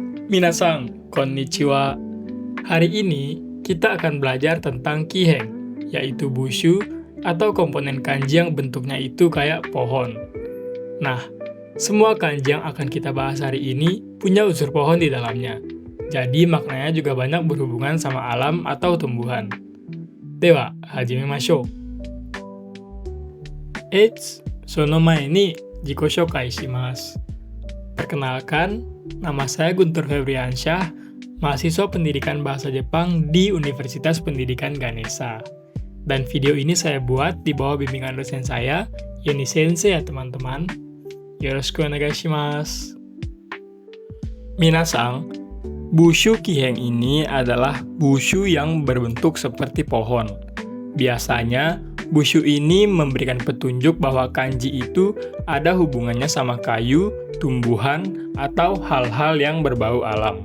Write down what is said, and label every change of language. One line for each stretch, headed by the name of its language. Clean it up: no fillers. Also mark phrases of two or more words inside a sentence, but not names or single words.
Japanese: 皆さん、こんにちは.
Indonesian: Hari ini kita akan belajar tentang kiheng, yaitu bushu atau komponen kanji yang bentuknya itu kayak pohon. Nah, semua kanji yang akan kita bahas hari ini punya unsur pohon di dalamnya. Jadi maknanya juga banyak berhubungan sama alam atau tumbuhan.
Japanese: Dewa, hajimemashou. その前に自己紹介します.
Indonesian: Perkenalkan, nama saya Guntur Febriansyah, mahasiswa pendidikan bahasa Jepang di Universitas Pendidikan Ganesha. Dan video ini saya buat di bawah bimbingan dosen saya, Yoni Sensei ya teman-teman.
Japanese: よろしくお願いします.
Indonesian: Minasan, bushu kiheng ini adalah bushu yang berbentuk seperti pohon. Biasanya, bushu ini memberikan petunjuk bahwa kanji itu ada hubungannya sama kayu, tumbuhan, atau hal-hal yang berbau alam.